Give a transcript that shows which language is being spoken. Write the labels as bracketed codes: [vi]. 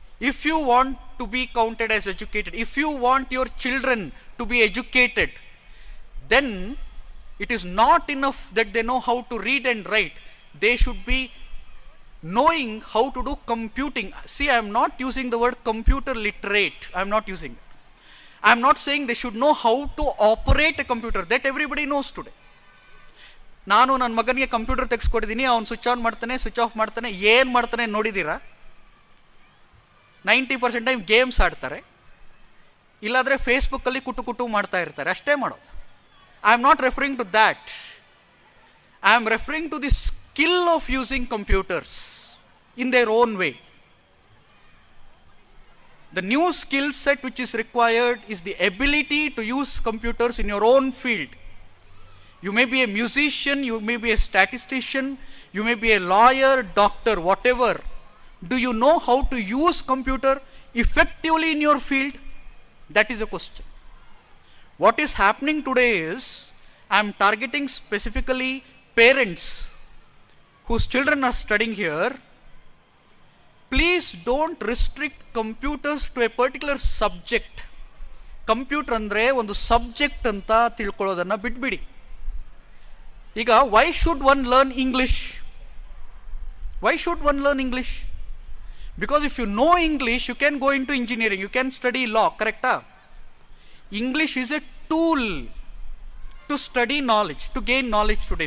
[en] If you want to be counted as educated, if you want your children to be educated, then it is not enough that they know how to read and write. They should be knowing how to do computing. See, I am not using the word computer literate. I am not using it. I am not saying they should know how to operate a computer. That everybody knows today. [kn] ನಾನು ನನ್ನ ಮಗನಿಗೆ computer ತೆಗೆಸ್ಕೊಟ್ಟಿದ್ದೀನಿ. ಅವ್ನು switch on ಮಾಡ್ತಾನೆ, switch off ಮಾಡ್ತಾನೆ. ಏನು ಮಾಡ್ತಾನೆ ನೋಡಿದ್ದೀರಾ? 90% time games ಆಡ್ತಾರೆ, ಇಲ್ಲಾಂದರೆ ಫೇಸ್ಬುಕ್ಕಲ್ಲಿ ಕುಟು ಮಾಡ್ತಾ ಇರ್ತಾರೆ. ಅಷ್ಟೇ ಮಾಡೋದು. [en] I am not referring to that. I am referring to the skill of using computers in their own way. The new skill set which is required is the ability to use computers in your own field. You may be a musician, you may be a statistician, you may be a lawyer, doctor, whatever. Do you know how to use computer effectively in your field? That is a question. What is happening today is, I am targeting specifically parents whose children are studying here. Please don't restrict computers to a particular subject. [kn] Computer andre ಒಂದು subject ಅಂತ ತಿಳ್ಕೊಳ್ಳೋದನ್ನ ಬಿಟ್ಬಿಡಿ. [en] ಈಗ why should one learn English? Why should one learn English? Because if you know English, you can go into engineering, you can study law, correct? English is a tool to study knowledge, to gain knowledge today.